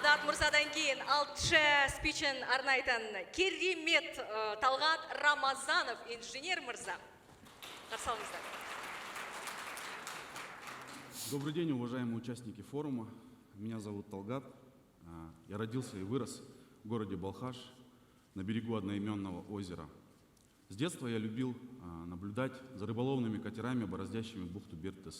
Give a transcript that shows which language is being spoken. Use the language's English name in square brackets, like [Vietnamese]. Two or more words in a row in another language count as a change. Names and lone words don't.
[Kazakh] мырзадан кейін алтыншы спичен арнайтын керемет Талғат Рамазанов, инженер мырза. Қарсы алыңыздар. [Russian] Добрый день, уважаемые участники форума. Меня зовут Талгат. Я родился и вырос в городе Балхаш, на берегу одноименного озера. С детства я любил наблюдать за рыболовными катерами, бороздящими бухту Бертес.